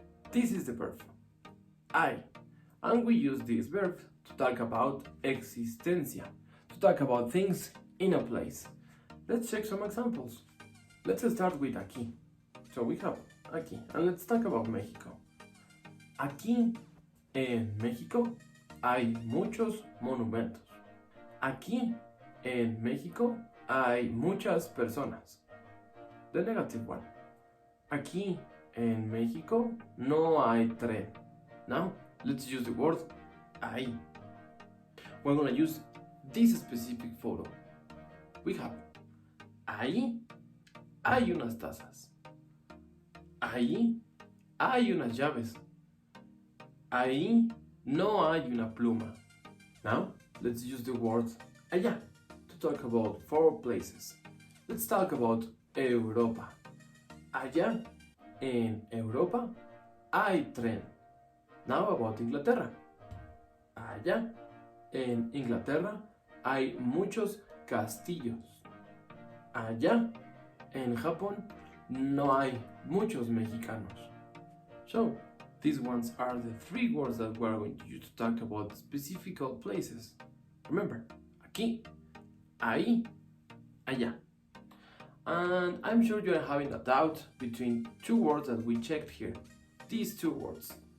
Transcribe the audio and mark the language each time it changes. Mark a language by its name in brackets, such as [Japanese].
[English] This is the verb, I. And we use this verb to talk about existencia, to talk about things in a place. Let's check some examples. Let's start with aquí. So we have aquí, and let's talk about México. [Spanish] Aquí en México hay muchos monumentos. Aquí en México hay muchas personas. [English] The negative one. [Spanish] Aquí en México no hay tren. [English] Now, let's use the word ahí. We're gonna use this specific photo. We have [Spanish] ahí hay unas tazas. Ahí hay unas llaves. Ahí no hay una pluma. [English] Now, let's use the word allá to talk about four places. Let's talk about Europa. [Spanish] Allá en Europa hay tren. [English] Now about Inglaterra. [Spanish] Allá en Inglaterra hay muchos castillos. Allá en Japón no hay muchos mexicanos. [English] So, these ones are the three words that we're going to use to talk about specific places. Remember, aquí, ahí, allá. And I'm sure you're having a doubt between two words that we checked here. These two words.